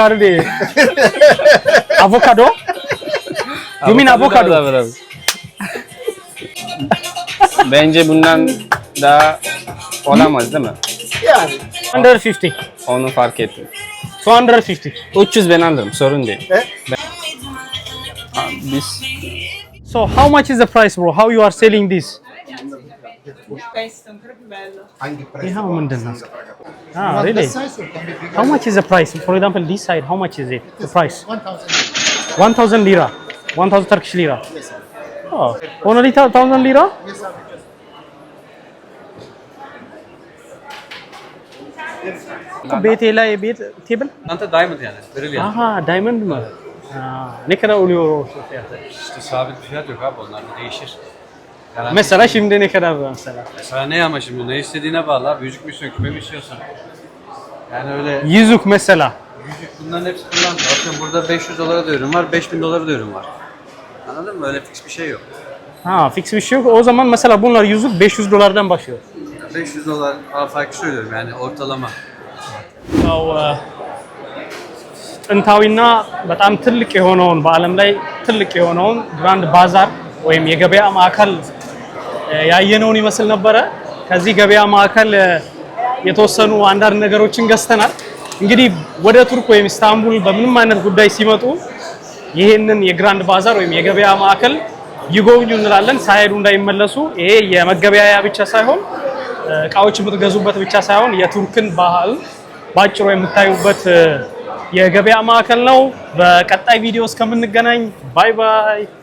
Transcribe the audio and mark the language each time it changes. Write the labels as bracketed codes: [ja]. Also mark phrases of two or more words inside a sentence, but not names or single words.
[tr] Avokado değil. Avokado? [en] You mean avocado? [tr] da var abi. Bence bundan daha olamaz değil mi? Yani. 150. Onu fark ettim. 250. 300 ben alırım, sorun değil. E? Biz [en] So how much is the price, bro? How you are selling this? [tr] Hangi [en] Yeah, ah, really? How much is the price? For example, this side, how much is it? The price? 1,000 lira. 1,000 Turkish lira. Oh, only 1,000 lira? BTL table? Anta diamond yani. Brilliant. [tr] Aha, diamond mı? Ha, ne kadar oluyor o fiyatı? İşte sabit bir fiyat yok abi, onlar da değişir. Garanti. Mesela şimdi ne kadar mesela? Mesela ne ama şimdi ne istediğine bağlı abi. Yüzük mü istiyorsun, küpe mi istiyorsun? Yani öyle Yüzük mesela. yüzük, bunların hepsi kullanmıyor. Atıyorum burada 500 dolara da ürün var, 5000 dolara da ürün var. Anladın mı? Öyle fix bir şey yok. Ha, fix bir şey yok. O zaman mesela bunlar yüzük 500 dolardan başlıyor. 500 dolar farklı söylüyorum yani ortalama. [am] ያው ጥንታዊና በጣም ትልቅ የሆነውን በዓለም ላይ ትልቅ የሆነውን ግራንድ ባዛር ወይም የገበያ ማዕከል ያየነውን ይመስል ነበረ። ከዚህ ገበያ ማዕከል የተወሰኑ አንዳንድ ነገሮችን ገዝተናል። እንግዲህ ወደ ቱርክ ወይም ኢስታንቡል በምንም አይነት ጉዳይ ሲመጡ ይሄንን የግራንድ ባዛር ወይም የገበያ ማዕከል ይጎብኙ እንላለን። ሳይሄዱ እንዳይመለሱ። ይሄ የመገበያያ ብቻ ሳይሆን እቃዎች የምትገዙበት ብቻ ሳይሆን የቱርክን ባህል ባጭሩ የምታዩበት የገበያ ማዕከል ነው። በቀጣይ ቪዲዮ እስከምንገናኝ ባይ ባይ።